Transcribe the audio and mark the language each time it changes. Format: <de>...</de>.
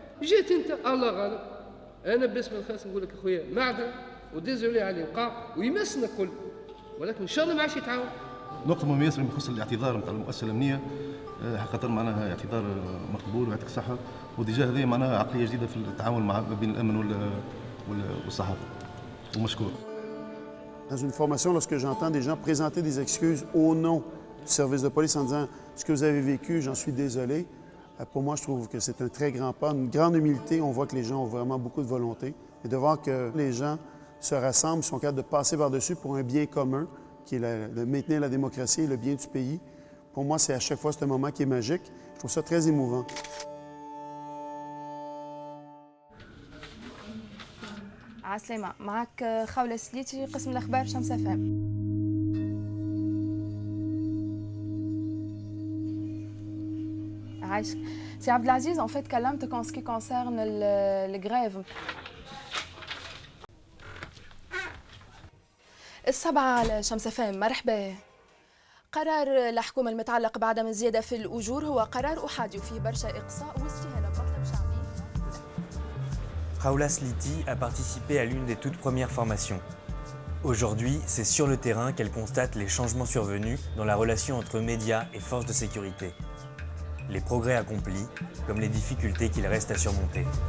<ar>جيت انت الله غالب. انا باسمي الخاص نقول لك اخويا معذر وديزولي على اللي وقع ويمسنا الكل، ولكن ان شاء الله ما عادش يتعاون. نقطة مميزة بخصوص الاعتذار نتاع المؤسسة الأمنية، حقيقة معناها اعتذار مقبول ويعطيك الصحة، وديجا هذه معناها عقلية جديدة في التعامل مع بين الأمن والصحافة، ومشكور.</ar> <fr>Dans une formation, lorsque j'entends des gens présenter des excuses au nom du service de police en disant « ce que vous avez vécu, j'en suis désolé », pour moi, je trouve que c'est un très grand pas, une grande humilité. On voit que les gens ont vraiment beaucoup de volonté. Et de voir que les gens se rassemblent, sont capables de passer par-dessus pour un bien commun, qui est de maintenir la démocratie et le bien du pays. Pour moi, c'est à chaque fois un moment qui est magique. Je trouve ça très émouvant.</fr> <ar>عسلامة، معك خولة سليتي قسم الأخبار شمس FM. عايشك.</ar> <fr>سي عبد العزيز، en fait</fr> <ar>كلمتك</ar> <fr>en ce qui concerne le grève.</fr> <ar>السبعة على شمس FM، مرحبا. قرار الحكومة المتعلق بعدم الزيادة في الأجور هو قرار أحادي وفيه برشا إقصاء واستهانة بمطلب شعبي.</ar> <fr>Khawla Sliti a participé à l'une des toutes premières formations. Aujourd'hui, c'est sur le terrain qu'elle constate les changements survenus dans la relation entre médias et forces de sécurité. Les progrès accomplis, comme les difficultés qu'il reste à surmonter.</fr>